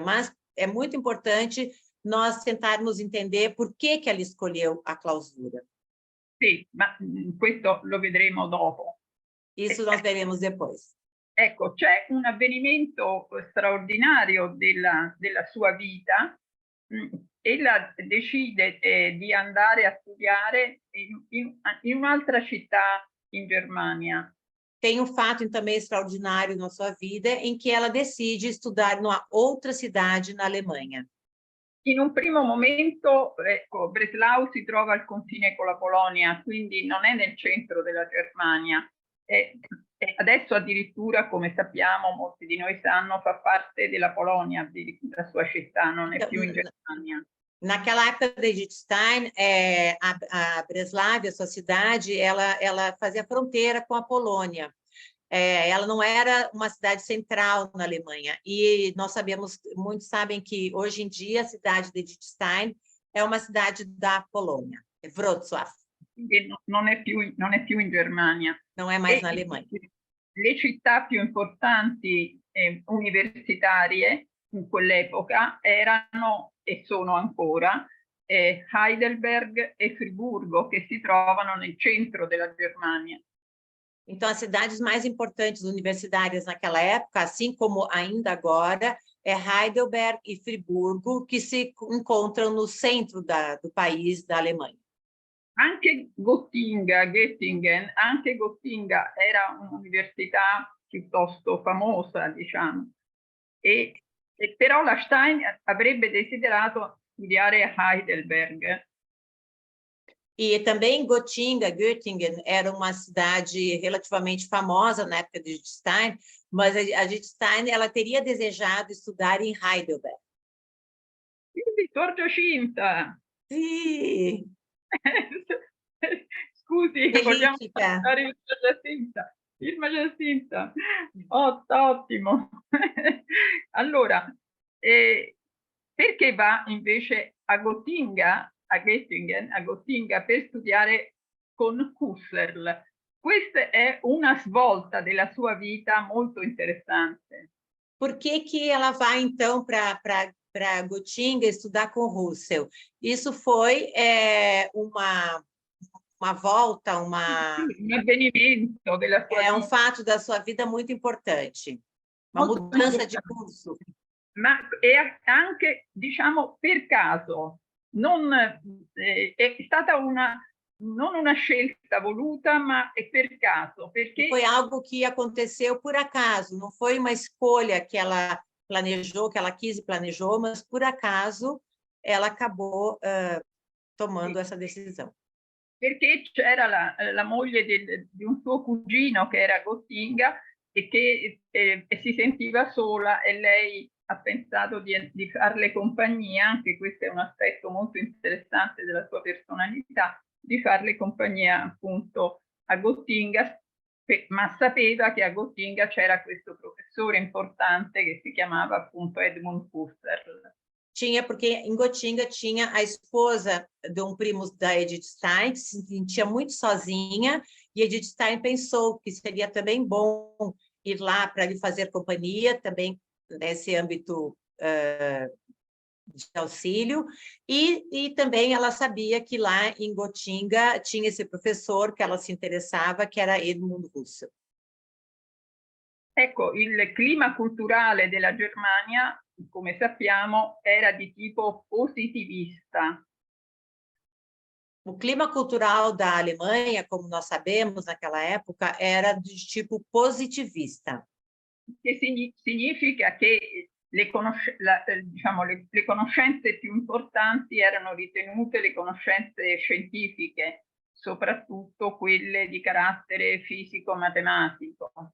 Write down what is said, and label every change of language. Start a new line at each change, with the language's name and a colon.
Portuguese: Mas é muito importante nós tentarmos entender por que ela escolheu a clausura.
Italian: Sì, ma questo lo vedremo dopo.
Portuguese: Isso nós veremos depois.
Italian: Ecco, c'è un avvenimento straordinario della sua vita. Ella decide di andare a studiare in un'altra città in Germania.
Portuguese: Tem um fato também extraordinário na sua vida em que ela decide estudar numa outra cidade na Alemanha.
Italian: In un primo momento, ecco, Breslau si trova al confine con la Polonia, quindi non è nel centro della Germania. E adesso addirittura, come sappiamo, molti di noi sanno, fa parte della Polonia, la sua città, non è più in Germania.
Portuguese: Naquela época da Edith Stein, a Breslavia, sua cidade, ela fazia fronteira com a Polônia. Ela não era uma cidade central na Alemanha. E nós sabemos, muitos sabem que hoje em dia a cidade de Edith Stein é uma cidade da Polônia, é Wrocław.
Italian: Non è più in Germania.
Portuguese: Não é mais na Alemanha.
Italian: Le città più importanti universitarie in quell'epoca erano e sono ancora Heidelberg e Friburgo, che si trovano nel centro della Germania.
Portuguese: Então, as cidades mais importantes universitárias naquela época, assim como ainda agora, é Heidelberg e Friburgo, que se encontram no centro do país, da Alemanha.
Italian: Anche Göttingen era un'università piuttosto famosa, diciamo. Però la Stein avrebbe desiderato studiare a Heidelberg.
Portuguese: E também Göttingen era uma cidade relativamente famosa na época de Edith Stein, mas a Edith Stein ela teria desejado estudar em Heidelberg.
Italian: Giorgio Cinta! Sì! Scusi, vogliamo fare il Giacinta. Ottimo! Allora, perché va invece a Gottinga per studiare con Husserl? Questa è una svolta della sua vita molto interessante.
Portuguese: Por que ela vai, então, para Gottinga estudar com Husserl? Isso foi uma volta,
Italian: un avvenimento della sua vita.
Portuguese: Um fato da sua vida muito importante. Uma mudança de curso.
Italian: Ma è anche, diciamo, per caso. È stata non una scelta voluta, ma è per caso. Perché
Portuguese: foi algo que aconteceu por acaso, não foi uma escolha que ela planejou, que ela quis e planejou, mas por acaso ela acabou tomando essa decisão.
Italian: Perché c'era la moglie di un suo cugino che era a Gottinga e che si sentiva sola, e lei ha pensato di farle compagnia, anche questo è un aspetto molto interessante della sua personalità, di farle compagnia appunto a Gottinga, ma sapeva che a Gottinga c'era questo professore importante che si chiamava appunto Edmund Husserl.
Portuguese: Porque em Gottinga tinha a esposa de um primo da Edith Stein, que se sentia muito sozinha, e Edith Stein pensou que seria também bom ir lá para lhe fazer companhia, também nesse âmbito de auxílio, e também ela sabia que lá em Gottinga tinha esse professor que ela se interessava, que era Edmund Husserl.
Italian: Ecco, il clima culturale della Germania, come sappiamo, era di tipo positivista.
Portuguese: O clima cultural da Alemanha, como nós sabemos naquela época, era de tipo positivista.
Italian: Che significa che le conoscenze più importanti erano ritenute le conoscenze scientifiche, soprattutto quelle di carattere fisico-matematico.